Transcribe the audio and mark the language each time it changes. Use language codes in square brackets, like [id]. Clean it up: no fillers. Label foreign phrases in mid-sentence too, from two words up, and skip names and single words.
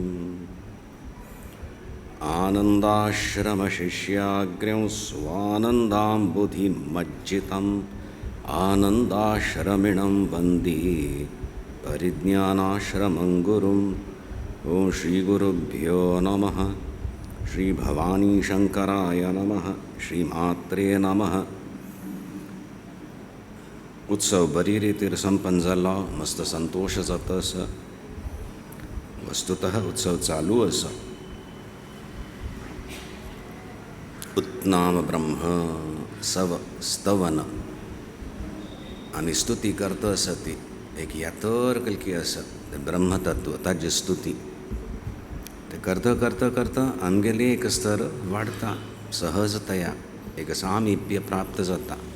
[sa] आनन्दाश्रमशिष्याग्र्यं स्वानन्दाम्बुधिमज्जितम् आनन्दाश्रमिणं वन्दे परिज्ञानाश्रमं गुरुम्। ॐ श्रीगुरुभ्यो नमः। श्रीभवानी शंकराय नमः। श्रीमात्रे नमः। [kok] उत्सव बरी रीतीर संपन्न जाला, मस्त संतोष जाता आसा। वस्तुतः उत्सव चालू आसा। उत्नाम ब्रह्म सव स्तवन आमी स्तुती करता आसा ती एक यातर कलकी आसा ते ब्रह्मतत्व ताजी स्तुती ते करता करता करता आमगेली एक स्तर वाढता सहजतया एक सामिप्य प्राप्त जाता।